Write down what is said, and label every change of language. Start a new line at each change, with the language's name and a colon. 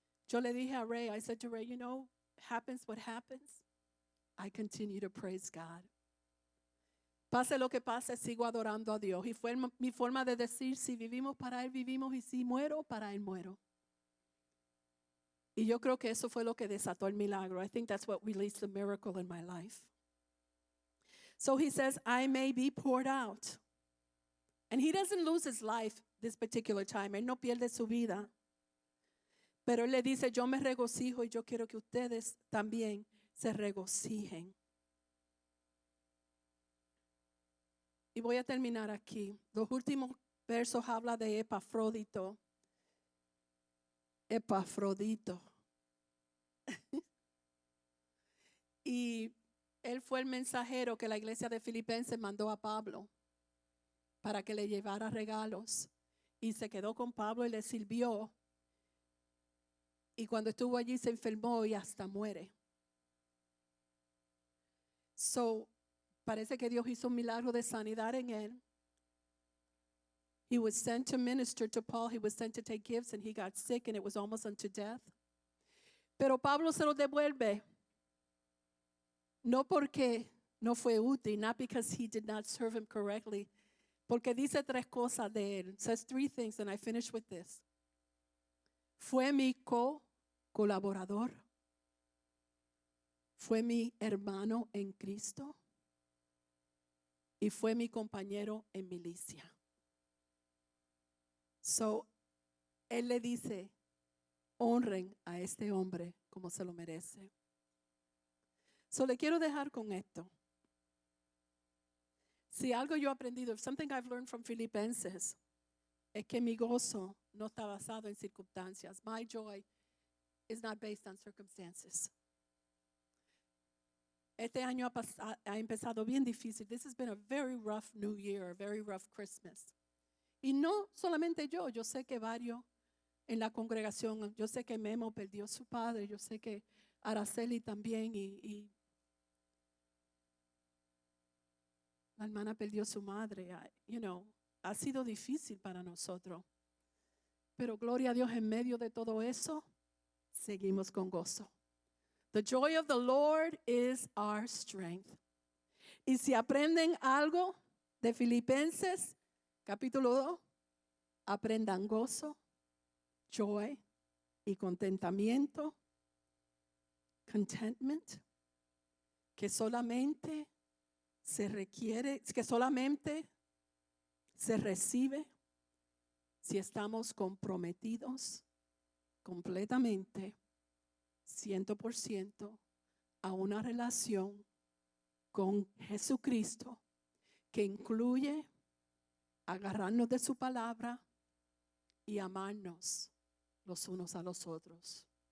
Spanish: Yo le dije a Ray,
English: I said to Ray, you know, happens what happens, I continue to praise God.
Spanish: Pase lo que pase, sigo adorando a Dios. Y fue mi forma de decir, si vivimos para Él, vivimos, y si muero, para Él muero. Y yo creo que eso fue lo que desató el milagro.
English: I think that's what released the miracle in my life. So he says, I may be poured out. And he doesn't lose his life this particular time.
Spanish: Él no pierde su vida. Pero él le dice, yo me regocijo y yo quiero que ustedes también se regocijen. Y voy a terminar aquí. Los últimos versos habla de Epafrodito. Epafrodito. Y él fue el mensajero que la iglesia de Filipenses mandó a Pablo para que le llevara regalos. Y se quedó con Pablo y le sirvió. Y cuando estuvo allí se enfermó y hasta muere. So, parece que Dios hizo un milagro de sanidad en él.
English: He was sent to minister to Paul. He was sent to take gifts and he got sick and it was almost unto death.
Spanish: Pero Pablo se lo devuelve. No porque no fue útil,
English: not because he did not serve him correctly.
Spanish: Porque dice tres cosas de él.
English: It says three things and I finish with this.
Spanish: Fue mi colaborador. Fue mi hermano en Cristo. Y fue mi compañero en milicia. So, él le dice, honren a este hombre como se lo merece. So, le quiero dejar con esto. Si algo yo he aprendido,
English: if something I've learned from Filipenses,
Spanish: es que mi gozo no está basado en circunstancias.
English: My joy is not based on circumstances.
Spanish: Este año ha empezado bien difícil.
English: This has been a very rough New Year, a very rough Christmas.
Spanish: Y no solamente yo sé que varios en la congregación, yo sé que Memo perdió a su padre, yo sé que Araceli también y la hermana perdió a su madre. Ha sido difícil para nosotros. Pero gloria a Dios, en medio de todo eso, seguimos con gozo.
English: The joy of the Lord is our strength.
Spanish: Y si aprenden algo de Filipenses, capítulo 2, aprendan gozo, joy y contentamiento, contentment, que solamente se requiere, que solamente se recibe si estamos comprometidos completamente, 100%, a una relación con Jesucristo que incluye agarrarnos de su palabra y amarnos los unos a los otros.